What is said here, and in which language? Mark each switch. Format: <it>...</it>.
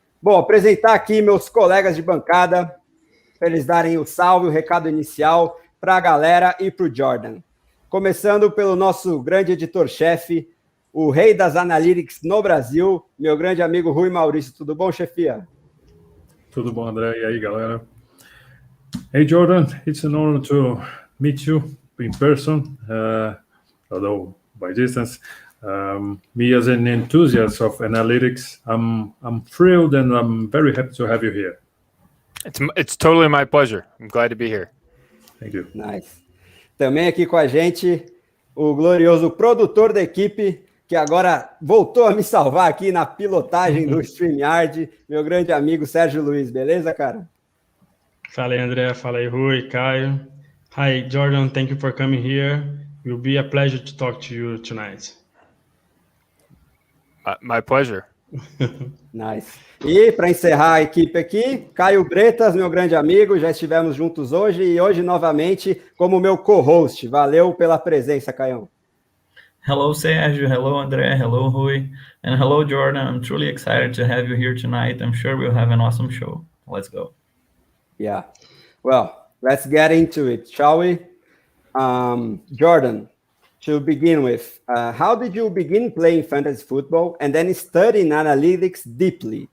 <pt>Bom, apresentar aqui meus colegas de bancada, para eles darem o salve, o recado inicial para a galera e para o Jordan. Começando pelo nosso grande editor-chefe, o rei das analytics no Brasil, meu grande amigo Rui Maurício. Tudo bom, chefia? Tudo bom, André? E aí, galera?</pt> <en>Hey, Jordan, it's an honor to meet you in person, although by distance. Me as an enthusiast of analytics, I'm thrilled and I'm very happy to have you here. It's totally my pleasure. I'm glad to be here. Thank you. Nice.</en> <pt>Também aqui com a gente, o glorioso produtor da equipe, que agora voltou a me salvar aqui na pilotagem do StreamYard, meu grande amigo Sérgio Luiz. Beleza, cara? Fala aí, André. Fala aí, Rui, Caio.</pt> <en>Hi, Jordan. Thank you for coming here. It will be a pleasure to talk to you tonight. My pleasure. Nice.</en> <pt>E para encerrar a equipe aqui, Caio Bretas, meu grande amigo, já estivemos juntos hoje e hoje novamente como meu co-host. Valeu pela presença, Caião.</pt> <en>Hello, Sérgio. Hello, André. Hello, Rui. And hello, Jordan. I'm truly excited to have you here tonight. I'm sure we'll have an awesome show. Let's go. Yeah. Well, let's get into it, shall we? Jordan, to begin with, how did you begin playing fantasy football and then studying analytics deeply?</en>